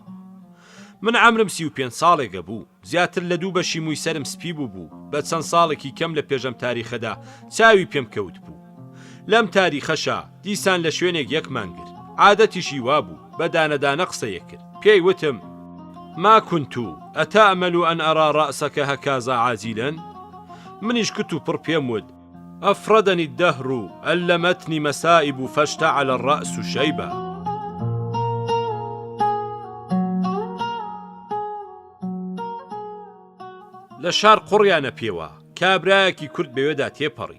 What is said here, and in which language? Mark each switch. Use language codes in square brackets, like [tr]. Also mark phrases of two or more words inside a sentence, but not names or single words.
[ckb] من عەمرم 35 ساڵێکە بوو، زیاتر لە 2 بەشی مووی سەرم سپی بوو. بە چەند ساڵێکی کەم لە پێشەم تاریخەدا چاوی پێم کەوت بوو. لەم تاریخەشە دیسان لە شوێنێک یەکمان کرد، عادەتیشی وا بوو بە دانەدانە قسەیە کرد. پێی وتم: [ar] ما كنت أتأمل أن أرى رأسك هكذا عاجلا. [ckb] منیش کت و پڕ پێم وت: [ar] أفردني الدهر ألمتني مسائب فاشتعل الرأس شيبا. [ckb] لە شار قوڕیانە پێوە کابرایەکی کورد بەوێدا تێپەڕی.